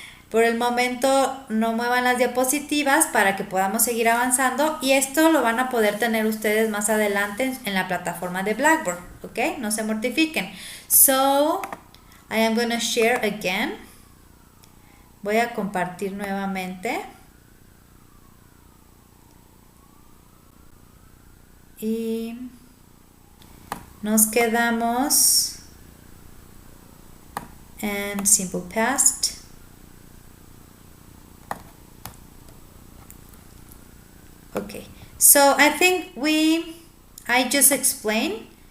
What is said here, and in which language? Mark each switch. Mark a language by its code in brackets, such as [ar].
[es] Por el momento no muevan las diapositivas para que podamos seguir avanzando y esto lo van a poder tener ustedes más adelante en la plataforma de Blackboard, ¿ok? No se mortifiquen. [en] So, I am going to share again. [es] Voy a compartir nuevamente. Y nos quedamos en simple past. [en] Okay, so I think I just explained.